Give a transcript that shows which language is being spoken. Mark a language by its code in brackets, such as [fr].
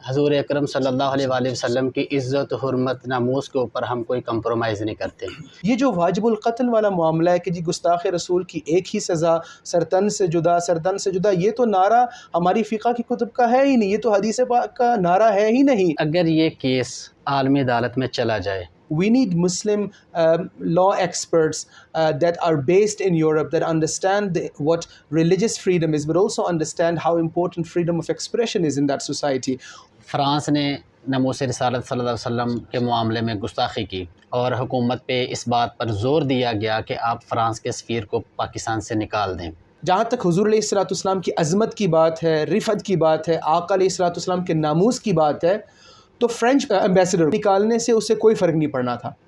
[ur] حضور اکرم صلی اللہ علیہ وآلہ وسلم کی عزت و حرمت ناموس کے اوپر ہم کوئی کمپرومائز نہیں کرتے۔ یہ جو واجب القتل والا معاملہ ہے کہ جی گستاخ رسول کی ایک ہی سزا، سرتن سے جدا، سرتن سے جدا، یہ تو نعرہ ہماری فقہ کی کتب کا ہے ہی نہیں، یہ تو حدیث پاک کا نعرہ ہے ہی نہیں۔ اگر یہ کیس عالمی عدالت میں چلا جائے، [en] We need Muslim law experts that are based in Europe, that understand what religious freedom is, but also understand how important freedom of expression is in that society. [ur] France نے ناموس رسالت صلی اللہ علیہ وسلم کے معاملے میں گستاخی کی اور حکومت پہ اس بات پر زور دیا گیا کہ آپ فرانس کے سفیر کو پاکستان سے نکال دیں۔ جہاں تک حضور علیہ الصلوۃ والسلام کی عظمت کی بات ہے، رفعت کی بات ہے، آقا علیہ الصلوۃ والسلام کے ناموس کی بات ہے، تو فرینچ ایمبیسڈر نکالنے سے اسے کوئی فرق نہیں پڑنا تھا۔